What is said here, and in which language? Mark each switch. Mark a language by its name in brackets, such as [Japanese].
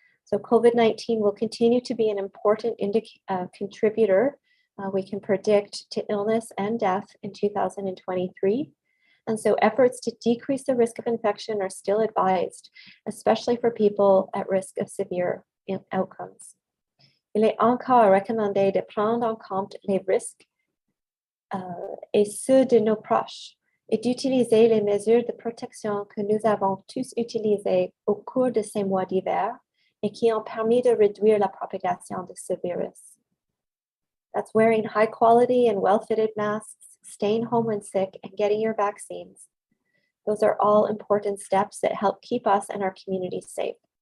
[English] So COVID-19 will continue to be an important contributor we can predict to illness and death in 2023. And so efforts to decrease the risk of infection are still advised, especially for people at risk of severe outcomes. [French] Il est encore recommandé de prendre en compte les risques et ceux de nos proches et d'utiliser les mesures de protection que nous avons tous utilisées au cours de ces mois d'hiver et qui ont permis de réduire la propagation de ce virus. [English] That's wearing high quality and well-fitted masks, staying home when sick, and getting your vaccines. Those are all important steps that help keep us and our community safe.